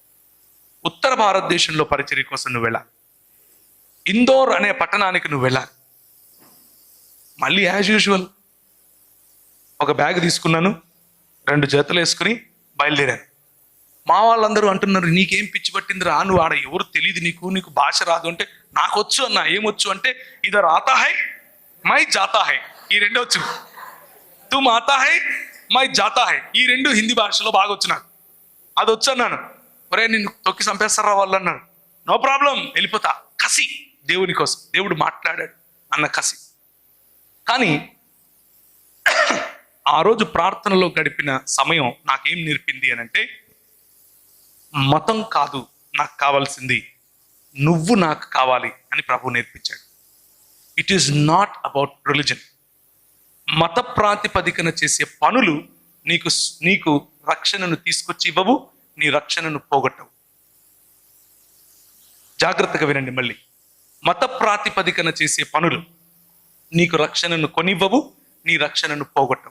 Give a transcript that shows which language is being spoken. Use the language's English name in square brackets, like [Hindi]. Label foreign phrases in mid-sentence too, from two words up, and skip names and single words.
[Telugu] ఉత్తర భారతదేశంలో పరిచర్య కోసం నువ్వు వెళ్ళాలి, ఇందోర్ అనే పట్టణానికి నువ్వు వెళ్ళాలి. మళ్ళీ [English] as usual [Telugu] ఒక బ్యాగ్ తీసుకున్నాను, 2 జతలు వేసుకుని బయలుదేరాను. మా వాళ్ళందరూ అంటున్నారు, నీకేం పిచ్చి పట్టిందిరా, నువ్వు ఆడ ఎవరు తెలియదు, నీకు భాష రాదు అంటే, నాకు వచ్చు అన్న. ఏమొచ్చు అంటే [Hindi] इधर आता है मैं जाता है, [Telugu] ఈ 2 వచ్చు. [Hindi] तुम आता है मैं जाता है, [Telugu] ఈ 2 హిందీ భాషలో బాగా వచ్చు నాకు. అది వచ్చు అన్నాను. ఒరే నిన్ను తొక్కి చంపేస్తారా వాళ్ళు అన్నారు. [English] no problem, [Telugu] వెళ్ళిపోతా. కసి, దేవుని కోసం, దేవుడు మాట్లాడాడు అన్న కసి. కానీ ఆ రోజు ప్రార్థనలో గడిపిన సమయం నాకేం నేర్పింది అని అంటే, మతం కాదు నాకు కావాల్సింది, నువ్వు నాకు కావాలి అని ప్రభు నేర్పించాడు. [English] it is not about religion. [Telugu] మత ప్రాతిపదికన చేసే పనులు నీకు రక్షణను తీసుకొచ్చి ఇవ్వవు, నీ రక్షణను పోగొట్టవు. జాగ్రత్తగా వినండి మళ్ళీ. మత ప్రాతిపదికన చేసే పనులు నీకు రక్షణను కొనివ్వవు, నీ రక్షణను పోగొట్టవు.